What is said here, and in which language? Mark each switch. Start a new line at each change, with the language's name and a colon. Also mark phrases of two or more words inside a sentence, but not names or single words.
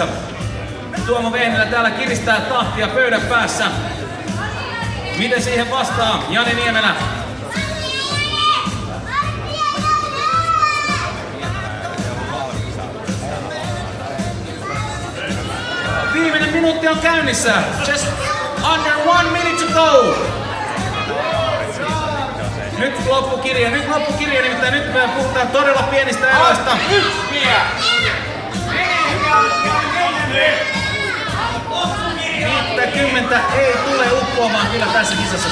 Finnish: Tuomo Vehnilä täällä kiristää tahtia pöydän päässä. Miten siihen vastaa Jani Niemelä? Viimeinen minuutti on käynnissä.
English: Just under 1 minute to go.
Finnish: Nyt loppukirja, nimittäin nyt me puhutaan todella pienistä eroista. 50 ei tule uppoamaan kyllä tässä kisassa.